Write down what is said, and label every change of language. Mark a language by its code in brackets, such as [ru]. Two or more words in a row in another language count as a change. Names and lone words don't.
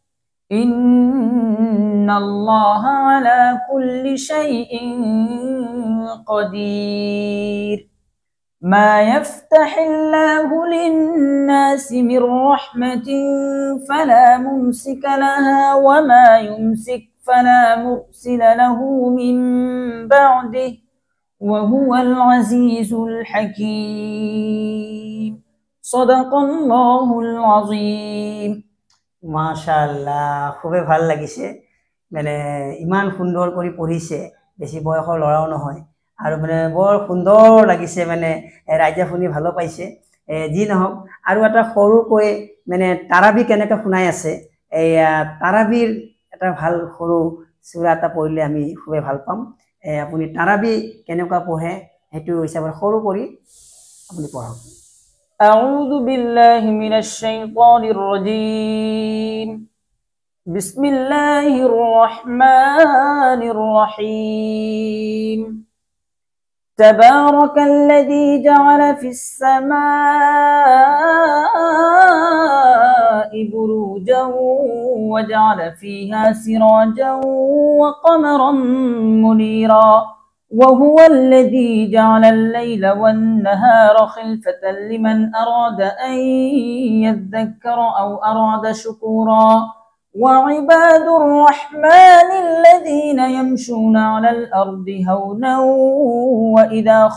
[ar] إن الله على كل شيء قدير ما يفتح الله للناس من رحمة فلا ممسك لها وما يمسك فلا مرسل له من بعده وهو العزيز الحكيم صدق الله العظيم [as] মাশাআল্লাহ খুবই ভাল লাগিছে মানে ইমান সুন্দৰ কৰি পঢ়িছে বেছি বয়সৰ লৰাও নহয় আৰু মানে বৰ সুন্দৰ লাগিছে মানে ৰাইজে শুনি ভালো পাইছে যি নহওক আৰু এটা সৰুকৈ মানে তাৰাবি কেনেকৈ শুনাই আছে এই তাৰাবিৰ এটা ভাল সৰু সূৰা এটা পঢ়িলে আমি খুবই ভাল পাম আপুনি তাৰাবি কেনেকুৱা পঢ়ে হেতু হিচাপে সৰু কৰি আপুনি পঢ়ক [ar] أعوذ بالله من الشيطان الرجيم بسم الله الرحمن الرحيم تبارك الذي جعل في السماء بروجا وجعل فيها سراجا وقمرا منيرا وهو الذي جعل الليل والنهار خلفة لمن أراد أن يذكر أو أراد شكورا وعباد الرحمن الذين يمشون على الأرض هونا وإذا